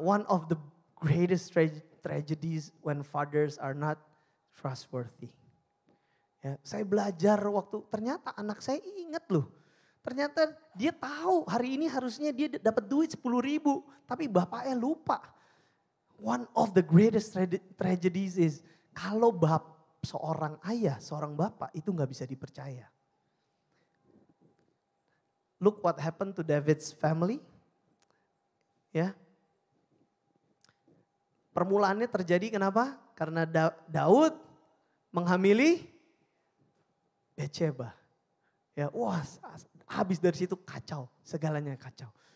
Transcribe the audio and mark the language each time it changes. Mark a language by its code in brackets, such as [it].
[en] One of the greatest tragedies when fathers are not trustworthy. [id] Ya, saya belajar waktu ternyata anak saya ingat loh. Ternyata dia tahu hari ini harusnya dia dapat duit 10.000, tapi bapaknya lupa. [en] One of the greatest tragedies is [id] kalau seorang ayah, seorang bapak itu nggak bisa dipercaya. [en] Look what happened to David's family. [id] Ya. Permulaannya terjadi kenapa? Karena Daud menghamili Betsheba. Ya, wah, habis dari situ kacau, segalanya kacau.